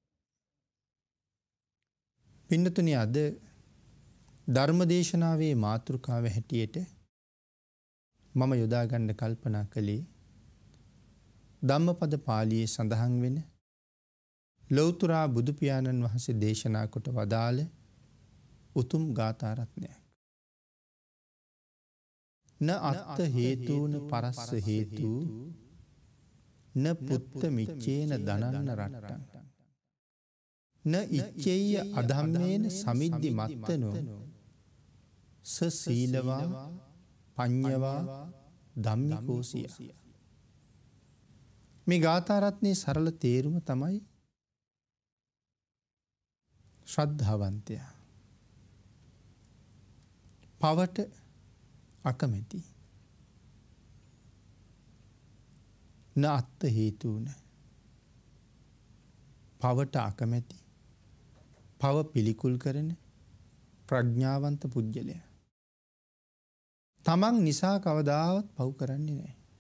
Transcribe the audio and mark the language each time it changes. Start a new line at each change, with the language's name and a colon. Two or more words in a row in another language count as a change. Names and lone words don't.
Sinhala: පින්නතුනි අද ධර්මදේශනාවේ මාතෘකාව හැටියට මම යොදා ගන්න කල්පනා කළේ ධම්මපද පාළියේ සඳහන් වෙන ලෞතර බුදු පියාණන් වහන්සේ දේශනා කොට වදාළ උතුම් ගාථා රත්නයක්.
Pali: න අත්ථ හේතුන පරස්ස හේතු න පුත්ත මිච්ඡේන දනන්න රට්ටං න ඉච්ඡේය අධම්මේන සමිද්ධි මත්තනෝ ස සීලවා පඤ්ඤවා ධම්මිකෝසිය.
Sinhala: මේ ගාථා රත්නයේ සරල තේරුම තමයි ශ්‍රද්ධාවන්තයා පවට අකමැති
Pali: න අත්ථ හේතුන
Sinhala: පවට අකමැති පව පිළිකුල් කරන ප්‍රඥාවන්ත පුජ්‍යලයා තමන් නිසා කවදාවත් පව් කරන්නේ නැහැ.